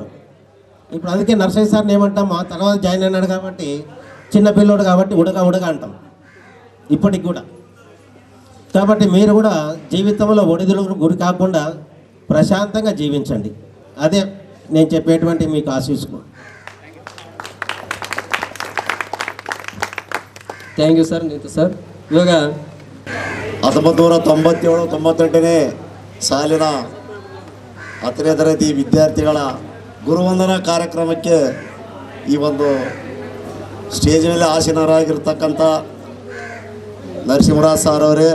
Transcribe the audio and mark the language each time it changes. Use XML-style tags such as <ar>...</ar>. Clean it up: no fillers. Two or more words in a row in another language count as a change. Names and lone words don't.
<te>ఇప్పుడు అందుకే నర్సయ్య సార్ని ఏమంటాం, ఆ తర్వాత జాయిన్ అయినాడు కాబట్టి చిన్న పిల్లోడు కాబట్టి ఉడక అంటాం ఇప్పటికి కూడా. కాబట్టి మీరు కూడా జీవితంలో ఒడిదుడుకు గురి కాకుండా ప్రశాంతంగా జీవించండి. అదే నేను చెప్పేటువంటి మీకు ఆశీస్సులు.</te> <en>thank you sir,</en> <kn>ನೀತು ಸರ್. ಇವಾಗ 1997-98ನೇ ಸಾಲಿನ 10ನೇ ತರಗತಿ ವಿದ್ಯಾರ್ಥಿಗಳ ಗುರುವಂದನಾ ಕಾರ್ಯಕ್ರಮಕ್ಕೆ ಈ ಒಂದು ಸ್ಟೇಜ್ ಮೇಲೆ ಆಸೀನರಾಗಿರ್ತಕ್ಕಂಥ ನರಸಿಂಹರಾಜ್ ಸಾರ್ ಅವರೇ</kn>